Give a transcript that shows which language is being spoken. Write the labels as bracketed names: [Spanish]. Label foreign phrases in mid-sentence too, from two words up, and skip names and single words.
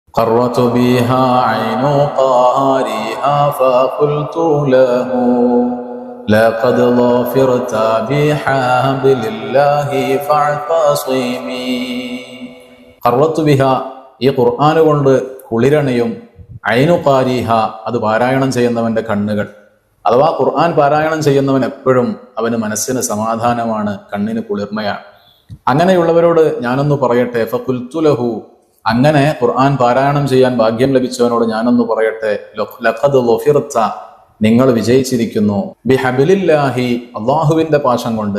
[Arabic] قرت بها عين قارئها فقلت له لقد ظفرت بحبل الله فاعتصمي. قرت بها, [Malayalam] ഈ ഖുർആൻ കൊണ്ട് കുളിരണയും, [Arabic] عين قارئها, [Malayalam] അത് പാരായണം ചെയ്യുന്നവന്റെ കണ്ണുകൾ. അഥവാ ഖുർആൻ പാരായണം ചെയ്യുന്നവൻ എപ്പോഴും അവന് മനസ്സിന് സമാധാനമാണ്, കണ്ണിന് കുളിർമയാണ്. അങ്ങനെയുള്ളവരോട് ഞാനൊന്ന് പറയട്ടെ, [Arabic] فقلت له, [Malayalam] അങ്ങനെ ഖുർആൻ പാരായണം ചെയ്യാൻ ഭാഗ്യം ലഭിച്ചവനോട് ഞാനൊന്ന് പറയട്ടെ, [Arabic] لقد ظفرت, [Malayalam] നിങ്ങൾ വിജയിച്ചിരിക്കുന്നു, ബിഹബിലില്ലാഹി, അള്ളാഹുവിന്റെ പാശം കൊണ്ട്.